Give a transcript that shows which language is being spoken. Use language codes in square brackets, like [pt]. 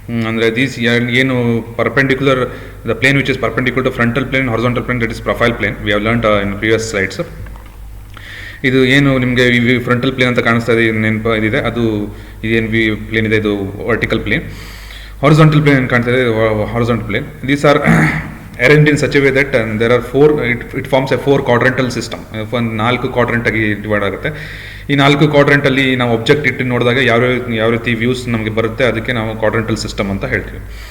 [en] ಅಂದರೆ ದೀಸ್ ಏನು perpendicular, the plane which is perpendicular to frontal plane, horizontal plane, that is profile plane. We have learned in previous slides. [kn] ಇದು ಏನು ನಿಮಗೆ frontal plane ಅಂತ ಕಾಣಿಸ್ತಾ ಇದೆ ನೆನಪು ಇದಿದೆ, ಅದು ಇದೇನು ಪ್ಲೇನ್ ಇದೆ ಇದು ವರ್ಟಿಕಲ್ ಪ್ಲೇನ್. ಹಾರಿಜಾಂಟಲ್ ಪ್ಲೇನ್ ಕಾಣ್ತಾ ಇದೆ horizontal plane. These are [en] arranged in such a way that there are it forms a 4 quadrantal system. [kn] ಒಂದು 4 ಕ್ವಾಡ್ರೆಂಟ್ ಆಗಿ ಡಿವೈಡ್ ಆಗುತ್ತೆ. ಈ 4 ಕ್ವಾಡ್ರೆಂಟಲ್ಲಿ ನಾವು ಆಬ್ಜೆಕ್ಟ್ ಇಟ್ಟು ನೋಡಿದಾಗ ಯಾವ ರೀತಿ ವ್ಯೂಸ್ ನಮಗೆ ಬರುತ್ತೆ, ಅದಕ್ಕೆ ನಾವು ಕ್ವಾಡ್ರೆಂಟಲ್ ಸಿಸ್ಟಮ್ ಅಂತ ಹೇಳ್ತೀವಿ.